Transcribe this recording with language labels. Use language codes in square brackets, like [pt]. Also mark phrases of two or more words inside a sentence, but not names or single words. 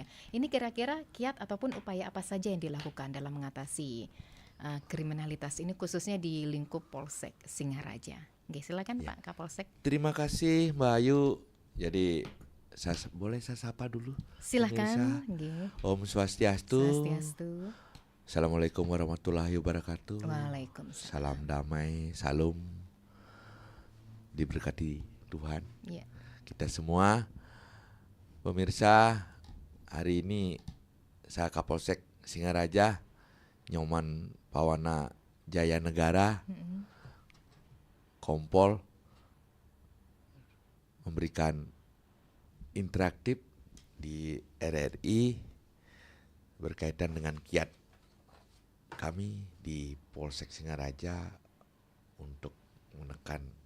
[id] Ini kira-kira kiat ataupun upaya apa saja yang dilakukan dalam mengatasi kriminalitas ini khususnya di lingkup Polsek Singaraja. Oke, silakan Pak Kapolsek. Terima kasih Mbak Ayu. Jadi boleh saya sapa dulu? Silahkan. [ban] Om Swastiastu. [id] Swastiastu. [ar] السلام عليكم ورحمة الله وبركاته. [id] Waalaikumsalam. Salam damai, salam diberkati Tuhan. Ya. Kita semua pemirsa, hari ini saya Kapolsek Singaraja Nyoman Pawana Jaya Negara Kompol memberikan interaktif di RRI berkaitan dengan kiat kami di Polsek Singaraja untuk menekan